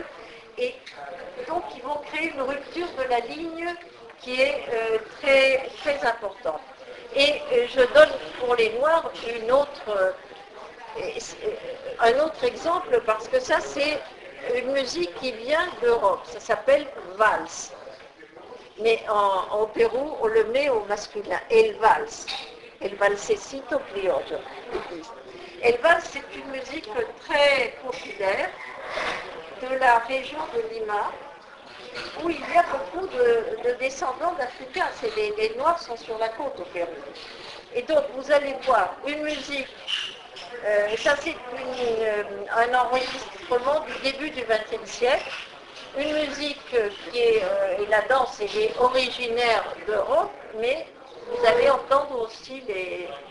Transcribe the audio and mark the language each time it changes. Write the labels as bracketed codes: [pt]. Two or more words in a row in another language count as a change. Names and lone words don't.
[fr] Et donc, ils vont créer une rupture de la ligne qui est très, très importante. Et je donne pour les Noirs un autre exemple, parce que ça, c'est une musique qui vient d'Europe. Ça s'appelle valse. Mais au Pérou, on le met au masculin. [es] El vals. El valsecito criollo. El vals, [fr] c'est une musique très populaire de la région de Lima, où il y a beaucoup de descendants d'Africains. Les Noirs sont sur la côte au Pérou. Et donc, vous allez voir une musique, ça c'est un enregistrement du début du XXe siècle, une musique qui est, et la danse, elle est originaire d'Europe, mais vous allez entendre aussi les...